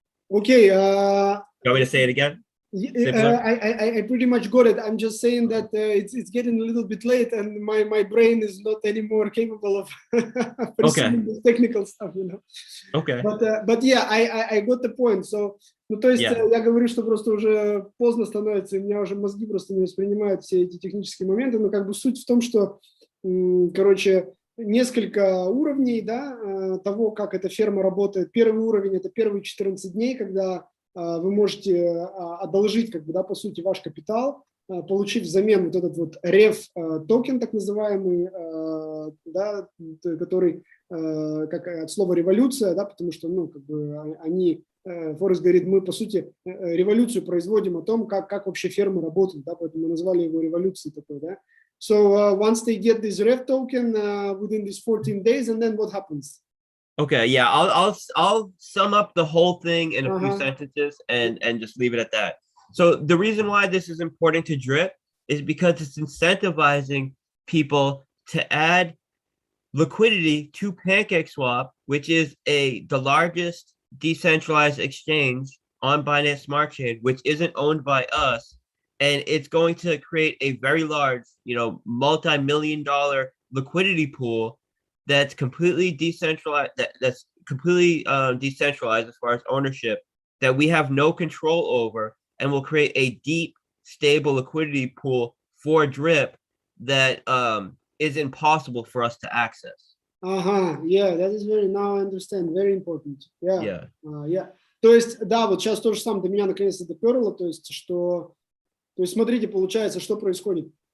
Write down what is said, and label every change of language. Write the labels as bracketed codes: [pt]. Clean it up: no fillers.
[en] Okay. You want me to say it again? I pretty much got it. I'm just saying that it's getting a little bit late, and my brain is not anymore capable of pursuing the technical stuff, you know. Okay. But yeah, I got the point. [ru] So, ну, то есть я говорю, что просто уже поздно становится, и у меня уже мозги просто не воспринимают все эти технические моменты, но как бы суть в том, что, короче, несколько уровней, да, того, как эта ферма работает. Первый уровень – это первые 14 дней, когда вы можете одолжить, как бы, да, по сути, ваш капитал, получив взамен вот этот вот рев токен, так называемый, да, который как от слова революция, да, потому что, ну, как бы они, Форекс говорит, мы, по сути, революцию производим о том, как вообще фермы работают, да, поэтому мы назвали его революцией такой, да. [en] So once they get this rev token within these 14 days, and then what happens? Okay, yeah, I'll sum up the whole thing in a few sentences and just leave it at that. So the reason why this is important to Drip is because it's incentivizing people to add liquidity to PancakeSwap, which is the largest decentralized exchange on Binance Smart Chain, which isn't owned by us, and it's going to create a very large, you know, multi-million-dollar liquidity pool that's completely decentralized. That's completely decentralized as far as ownership, that we have no control over, and will create a deep, stable liquidity pool for Drip that is impossible for us to access. Yeah, that is very, now I understand, very important. Yeah. Yeah. [ru] То есть, да, вот сейчас то же самое до меня наконец-то доперло, то есть, что, то есть, смотрите, получается, что происходит.